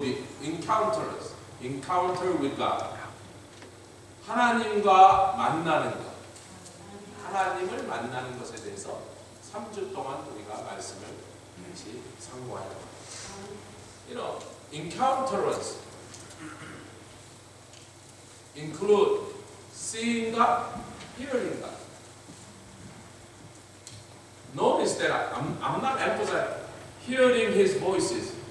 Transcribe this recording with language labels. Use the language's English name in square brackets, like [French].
[English] encounters, encounter with God. [Korean] 하나님과 만나는 것. 하나님을 만나는 것에 대해서 3주 동안 우리가 말씀을 같이 상고할 겁니다. [English] You know, encounters include seeing God, hearing God. Notice that I'm not emphasizing hearing His voices.